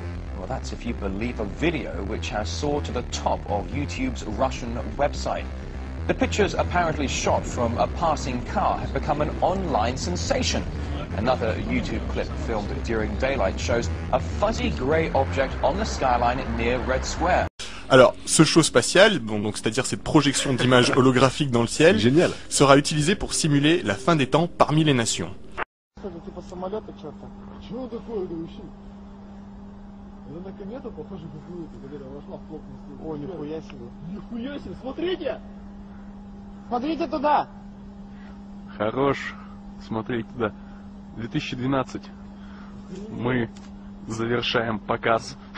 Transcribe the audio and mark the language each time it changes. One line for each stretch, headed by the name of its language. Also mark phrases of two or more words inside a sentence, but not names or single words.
English: Well, that's if you believe a video which has soared to the top of YouTube's Russian website. The pictures, apparently shot from a passing car, have become an online sensation. Another YouTube clip filmed during daylight shows a fuzzy grey object on the skyline near Red Square.
French: Alors, ce show spatial, bon, donc c'est-à-dire cette projection d'images holographiques dans le ciel, génial, sera utilisé pour simuler la fin des temps parmi les nations.
Russian: Это на комету похоже какую-то, когда вошла в плотный слой. Ой, нихуя себе. Нихуя себе, смотрите! Смотрите туда! Хорош смотреть туда. 2012. Мы завершаем показ.